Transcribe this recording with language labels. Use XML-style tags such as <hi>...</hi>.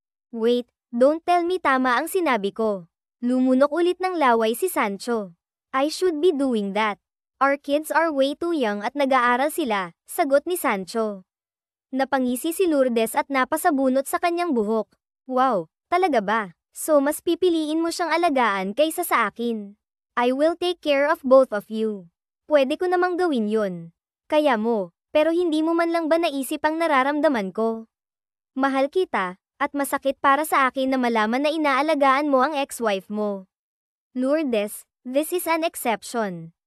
<en>Wait, don't tell me</en> <tl>tama ang sinabi ko. Lumunok ulit ng laway si Sancho.</tl> <en>I should be doing that. Our kids are way too young</en> <tl>at nag-aaral sila, sagot ni Sancho. Napangisi si Lourdes at napasabunot sa kanyang buhok. Wow, talaga ba? So mas pipiliin mo siyang alagaan kaysa sa akin.</tl> <en>I will take care of both of you.</en> <tl>Pwede ko namang gawin yun. Kaya mo, pero hindi mo man lang ba naisip ang nararamdaman ko? Mahal kita, at masakit para sa akin na malaman na inaalagaan mo ang ex-wife mo.</tl> <en>Lourdes, this is an exception.</en>